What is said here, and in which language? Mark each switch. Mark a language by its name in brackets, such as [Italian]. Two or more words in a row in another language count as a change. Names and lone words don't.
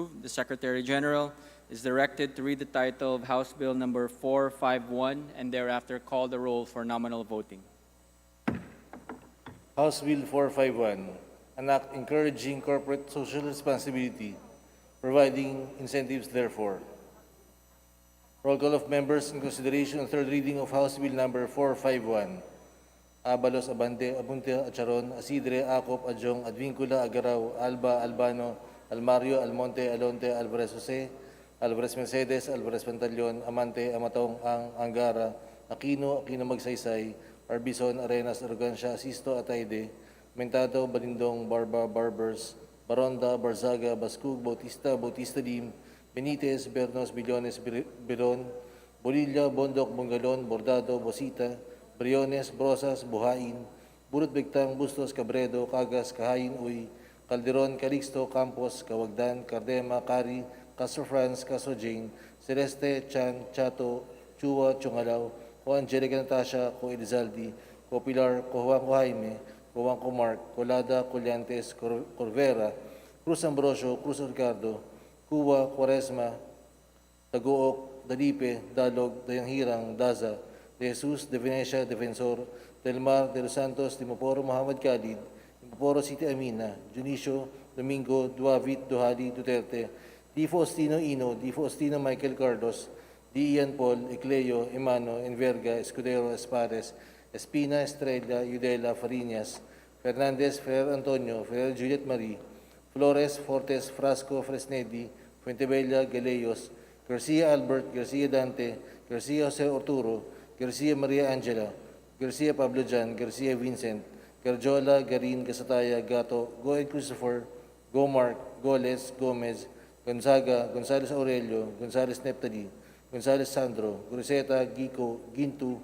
[English] The Secretary General is directed to read the title of House Bill number 451 and thereafter call the roll for nominal voting. House Bill 451, an act encouraging corporate social responsibility, providing incentives therefore. Roll call of members in consideration of third reading of House Bill number 451. Abalos, Abante, Abunte, Acharon, Asidre, Acop, Adjong, Advincula, Agaraw, Alba, Albano, Almario, Almonte, Alonte, Alvarez Jose, Alvarez Mercedes, Alvarez Pantaleon, Amante, Amatong, Angara, Aquino, Aquino Magsaysay, Arbison, Arenas, Arrogancia, Asisto, Ataide, Mentado, Balindong, Barba, Barbers, Baronda, Barzaga, Bascug, Bautista, Bautista Lim, Benitez, Bernos, Billones, Biron, Bolilla, Bondok, Bungalon, Bordado, Bosita, Briones, Brosas, Buhain, Burot Bigtang, Bustos, Cabredo, Cagas, Kahayin, Uy, Calderon, Calixto, Campos, Kawagdan, Cardema, Cari, Castro France, Castro Jane, Celeste, Chan, Chato, Chua, Chungalaw, Ko Angelica Natasha, Ko Elizaldi, Ko Pilar, Ko Juan Ko Jaime, Ko Juan Ko Mark, Colada, Colyantes, Corvera, Cruz Ambrosio, Cruz Ricardo, Cuba, Quaresma, Taguok, Dalipe, Dalog, Dayanghirang, Daza, De Jesus, De Venecia, Defensor, Del Mar, De Los Santos, Timoporo, Muhammad Khalid, Timoporo City Amina, Junicio, Domingo, Duavit, Duhali, Duterte, Di Faustino Ino, Di Faustino Michael Cardos, Di Ian Paul, Ecleo, Emano, Enverga, Escudero, Espares, Espina, Estrella, Udela, Fariñas, Fernandez, Ferrer Antonio, Ferrer Juliet Marie, Flores, Fortes, Frasco, Fresnedi, Fuentebella, Galeyos, Garcia Albert, Garcia Dante, Garcia Jose Orturo, Garcia Maria Angela, Garcia Pablo Jan, Garcia Vincent, Garjola, Garin, Gasataya, Gato, Goen Christopher, Gomark, Goles, Gomez, Gonzaga, Gonzales Aurelio, Gonzales Neptali, Gonzales Sandro, Guruseta, Gico, Gintu,